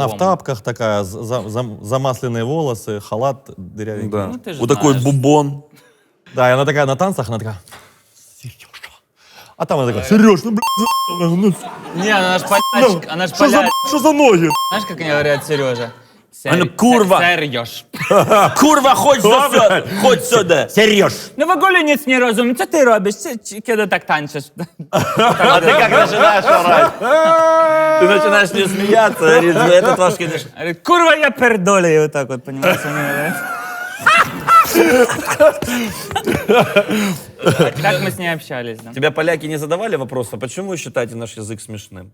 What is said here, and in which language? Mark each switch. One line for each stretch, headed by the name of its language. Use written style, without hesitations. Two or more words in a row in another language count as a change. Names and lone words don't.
Russian: она в тапках такая, замасленные волосы, халат дырявенький. Да. Ну, ты же Вот такой знаешь. бубон. Да, и она такая на танцах, она такая... Сережа. А там она такая, Сереж, ну, блядь, Не, она ж полячка, она ж что полячка. за ноги? Знаешь, как они говорят, Сережа? Она курва. Сереж.
Ukrainian: Курва, ходь сюди! Ходь сюди!
Russian: Сереж.
Polish: Ну в ogóle nic nie rozumiem. Co ty robisz, kiedy tak tańczysz?
Russian: А ты как начинаешь орать? Ты начинаешь не смеяться, говорит, этот ваш кидыш. Говорит:
Polish: kurwa, ja pierdolę.
Russian: И вот так вот, понимаешь, они говорят. Так мы с ней общались, да. Тебя поляки не задавали вопрос, а почему вы считаете наш язык смешным?